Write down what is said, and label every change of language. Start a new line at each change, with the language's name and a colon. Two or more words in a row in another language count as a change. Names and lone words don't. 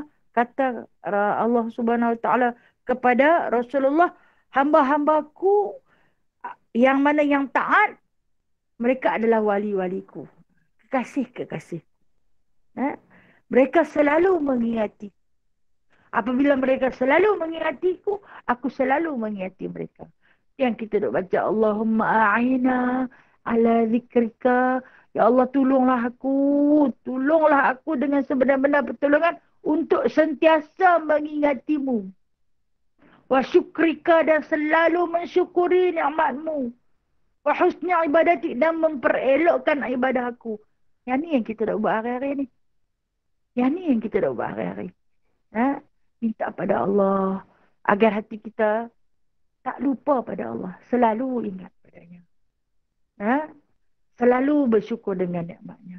Malay: Kata Allah
Arabic: سبحانه وتعالى
Malay: kepada Rasulullah, hamba-hambaku yang mana yang taat, mereka adalah wali-waliku. Kekasih-kekasih. Mereka selalu mengingati. Apabila mereka selalu mengingatiku, aku selalu mengingati mereka. Yang kita duk baca,
Arabic: اللهم أعنا على ذكرك.
Malay: Ya Allah, tolonglah aku. Tolonglah aku dengan sebenar-benar pertolongan untuk sentiasa mengingatimu.
Arabic: وشكرك,
Malay: dan selalu mensyukuri nikmatmu.
Arabic: وحسن عبادتي,
Malay: dan memperelokkan ibadah aku. Yang ni yang kita dah buat hari-hari ni. Yang ni yang kita dah buat hari-hari. Minta pada Allah agar hati kita tak lupa pada Allah. Selalu ingat padanya. Selalu bersyukur dengan nikmatnya.